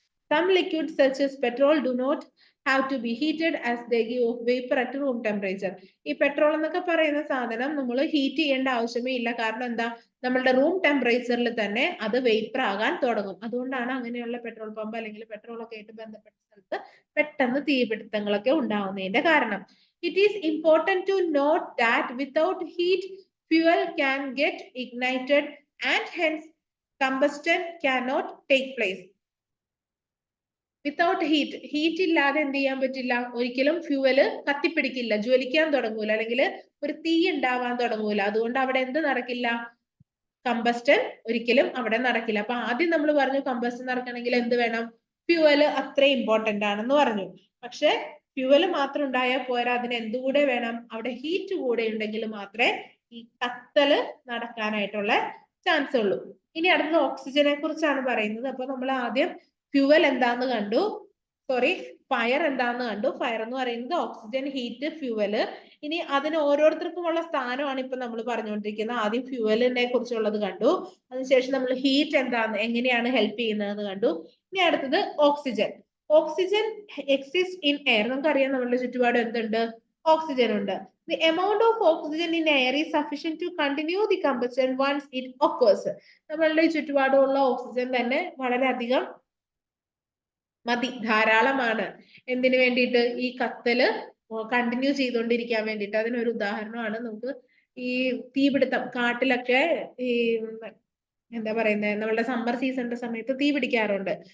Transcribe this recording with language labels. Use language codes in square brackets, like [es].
[en] Some liquids such as petrol do not have to be heated as they give off vapor at room temperature. [ml] ഈ petrol എന്നൊക്കെ പറയുന്ന സാധനം നമ്മൾ heat ചെയ്യേണ്ട ആവശ്യമേ ഇല്ല. കാരണം എന്താ? നമ്മളുടെ റൂം ടെമ്പറേച്ചറിൽ തന്നെ അത് വേപ്പർ ആകാൻ തുടങ്ങും. അതുകൊണ്ടാണ് അങ്ങനെയുള്ള പെട്രോൾ പമ്പ് അല്ലെങ്കിൽ പെട്രോൾ ഒക്കെ ആയിട്ട് ബന്ധപ്പെട്ട സ്ഥലത്ത് പെട്ടെന്ന് തീപിടുത്തങ്ങളൊക്കെ ഉണ്ടാവുന്നതിന്റെ കാരണം. [en] It is important to note that without heat, fuel can get ignited and hence combustion cannot take place. [ml] Without heat ഇല്ലാതെ എന്ത് ചെയ്യാൻ പറ്റില്ല? ഒരിക്കലും ഫ്യൂവല് കത്തിപ്പിടിക്കില്ല, ജ്വലിക്കാൻ തുടങ്ങൂല, അല്ലെങ്കിൽ ഒരു തീ ഉണ്ടാവാൻ തുടങ്ങൂല. അതുകൊണ്ട് അവിടെ എന്ത് നടക്കില്ല? കമ്പസ്റ്റൻ ഒരിക്കലും അവിടെ നടക്കില്ല. അപ്പൊ ആദ്യം നമ്മൾ പറഞ്ഞു കമ്പസ്റ്റൻ നടക്കണമെങ്കിൽ എന്ത് വേണം? ഫ്യൂവല് അത്ര ഇമ്പോർട്ടന്റ് ആണെന്ന് പറഞ്ഞു. പക്ഷെ ഫ്യൂവല് മാത്രം ഉണ്ടായാൽ പോരാ, അതിന് എന്തുകൂടെ വേണം? അവിടെ ഹീറ്റ് കൂടെ ഉണ്ടെങ്കിൽ മാത്രമേ ഈ കത്തല് നടക്കാനായിട്ടുള്ള ചാൻസ് ഉള്ളൂ. ഇനി അടുത്തത് ഓക്സിജനെ കുറിച്ചാണ് പറയുന്നത്. അപ്പൊ നമ്മൾ ആദ്യം ഫ്യൂവൽ എന്താന്ന് കണ്ടു, ഫയർ എന്താന്ന് കണ്ടു. ഫയർ എന്ന് പറയുന്നത് ഓക്സിജൻ, ഹീറ്റ്, ഫ്യൂവല്. ഇനി അതിന് ഓരോരുത്തർക്കുമുള്ള സ്ഥാനമാണ് ഇപ്പൊ നമ്മൾ പറഞ്ഞുകൊണ്ടിരിക്കുന്നത്. ആദ്യം ഫ്യൂവലിനെ കുറിച്ചുള്ളത് കണ്ടു, അതിനുശേഷം നമ്മൾ ഹീറ്റ് എന്താന്ന് എങ്ങനെയാണ് ഹെൽപ്പ് ചെയ്യുന്നതെന്ന് കണ്ടു. ഇനി അടുത്തത് oxygen. [en] Oxygen exist in air. [ml] നമുക്കറിയാം നമ്മളുടെ ചുറ്റുപാട് എന്തുണ്ട്? ഓക്സിജൻ ഉണ്ട്. [en] The amount of oxygen in air is sufficient to continue the combustion once it occurs. [ml] നമ്മളുടെ ചുറ്റുപാടുമുള്ള ഓക്സിജൻ തന്നെ വളരെയധികം മതി, ധാരാളമാണ്. എന്തിനു വേണ്ടിയിട്ട്? ഈ കത്തല് കണ്ടിന്യൂ ചെയ്തുകൊണ്ടിരിക്കാൻ വേണ്ടിയിട്ട്. അതിനൊരു ഉദാഹരണമാണ് നമുക്ക് ഈ തീപിടുത്തം. കാട്ടിലൊക്കെ ഈ എന്താ പറയുന്നത്, നമ്മളുടെ സമ്മർ സീസണിന്റെ സമയത്ത് തീ പിടിക്കാറുണ്ട്.